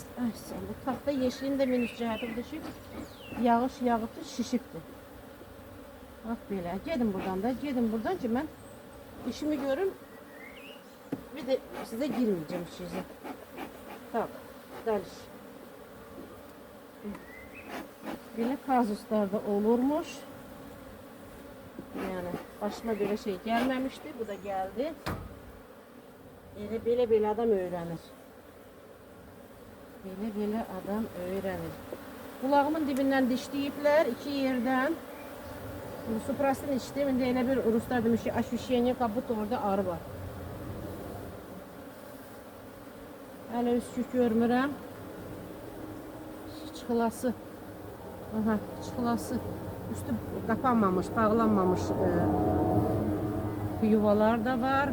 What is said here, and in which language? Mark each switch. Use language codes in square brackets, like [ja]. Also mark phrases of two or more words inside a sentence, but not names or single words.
[az] Ay sən, bu taxta yeşilin də minus cəhətimdir ki, yağış yağıbdır, şişibdir. Bak belə, gedin buradan da, gedin buradan ki, mən işimi görüm, bir də sizə girməyəcəm işinizə. Tak, daliş. Belə kazuslarda olurmuş. [tr] Yani başıma böyle şey gelmemişti, bu da geldi. [az] Belə adam öğrenir. Belə adam öğrenir. [tr] Kulağımın dibinden dişleyipler iki yerden. Suprastin içtim. [az] İndi elə bir Ruslar demiş ki, [ru] ощущение, как будто [az] orada arı var. Hələ üskük görmürəm. Çıxılası. Aha, çıxılası. Üstü kapanmamış, bağlanmamış yuvalar da var.